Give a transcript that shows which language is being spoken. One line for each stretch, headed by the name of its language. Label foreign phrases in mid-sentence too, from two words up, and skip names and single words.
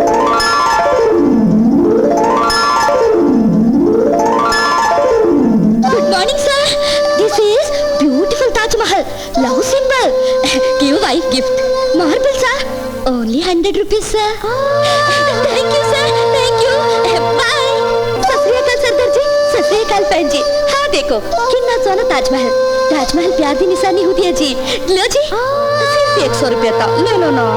English: Good morning sir. This is beautiful Taj Mahal love symbol. Give wife gift. Marble sir. Only 100 rupees sir. Thank you sir. Thank you.
Hindi: बाय.
Punjabi: ਸਤ ਸ੍ਰੀ ਅਕਾਲ
Hindi: सरदार जी.
Punjabi: ਸਤ ਸ੍ਰੀ ਅਕਾਲ
Hindi: बहन जी. हाँ देखो कितना सोना ताजमहल. ताजमहल प्यार की निशानी होती है जी. लो जी. सिर्फ 100 रुपया था. ले लो ना.